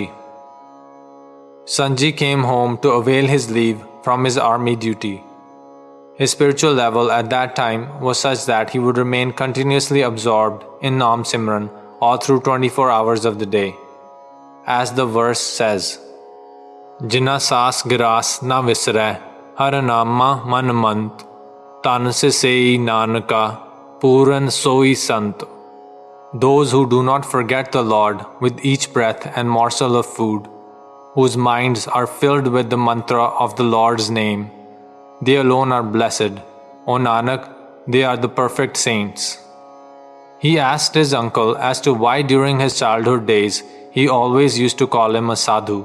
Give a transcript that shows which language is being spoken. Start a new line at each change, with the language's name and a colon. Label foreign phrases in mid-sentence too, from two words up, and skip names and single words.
English: Sant Ji came home to avail his leave from his army duty. His spiritual level at that time was such that he would remain continuously absorbed in
Punjabi: ਨਾਮ ਸਿਮਰਨ
English: all through 24 hours of the day. As the verse says,
Punjabi: ਜਿਨਾ ਸਾਸ ਗਿਰਾਸ ਨ ਵਿਸਰੇ, ਹਰਿ ਨਾਮਾ ਮਨ ਮੰਤ, ਤਨ ਸੇ ਸੇਈ ਨਾਨਕਾ, ਪੂਰਨ ਸੋਈ ਸੰਤ.
English: Those who do not forget the Lord with each breath and morsel of food, whose minds are filled with the mantra of the Lord's name, they alone are blessed. O Nanak, they are the perfect saints. He asked his uncle as to why during his childhood days he always used to call him a sadhu.